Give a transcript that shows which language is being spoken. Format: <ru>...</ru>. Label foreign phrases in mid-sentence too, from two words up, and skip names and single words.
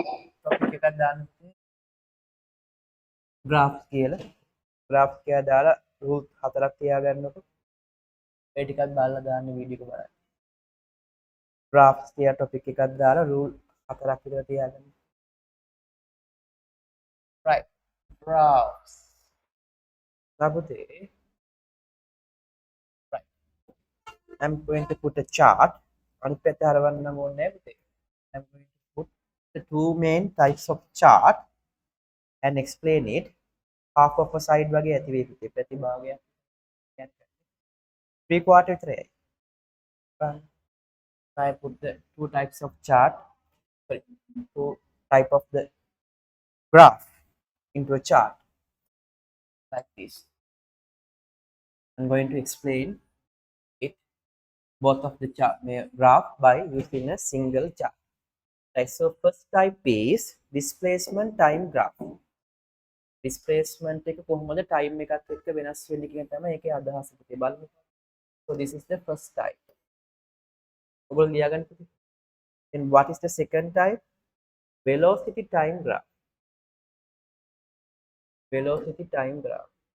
<si>topic එකක් දාන්න graph කියලා. graph කියලා දාලා rule හතරක් තියාගන්නකො. ඒ ටිකක් බලලා දාන්න වීඩියෝ එක බලන්න. graphs කියලා topic එකක් දාලා rule හතරක් විතර තියාගන්න.</si> <en>right graphs. Sabute. Right. I'm going to put a chart.</en> <si>අනිත් පැත්ත හරවන්න ඕනේ පුතේ.</si> <en>I'm going to put the two main types of chart and explain it. Half of a side</en> <si>වගේ ඇති වෙයි පුතේ. ප්‍රතිභාගයක්. 3/4 විතරයි.</si> <en>I put the two types of chart, sorry, two type of the graph into a chart like this. I'm going to explain it both of the chart graph by using a single chart. Right, so first type is displacement time graph.</en> <si>Displacement එක කොහොමද time එකත් එක්ක වෙනස් වෙන්නේ කියන තමයි ඒකේ අදහස පුතේ බලමු.</si> <en>So this is the first type.</en> <si>ඔයගොල්ලෝ ලියාගන්න පුතේ.</si> <en>Then what is the second type? Velocity time graph. Velocity time graph.</en>